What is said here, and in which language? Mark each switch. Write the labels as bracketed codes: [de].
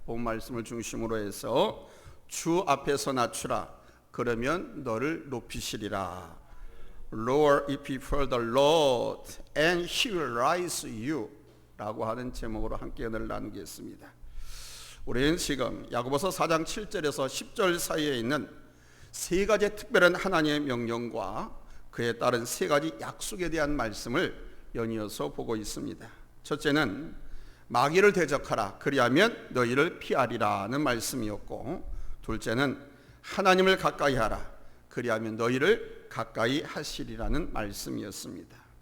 [ko] 본 말씀을 중심으로 해서 주 앞에서 낮추라, 그러면 너를 높이시리라. [en] Lower if you fear the Lord and He will rise you [ko] 라고 하는 제목으로 함께 은혜를 나누겠습니다. 우리는 지금 야고보서 4장 7절에서 10절 사이에 있는 세 가지 특별한 하나님의 명령과 그에 따른 세 가지 약속에 대한 말씀을 연이어서 보고 있습니다. 첫째는 마귀를 대적하라, 그리하면 너희를 피하리라는 말씀이었고, 둘째는 하나님을 가까이 하라, 그리하면 너희를 가까이 하시리라는 말씀이었습니다.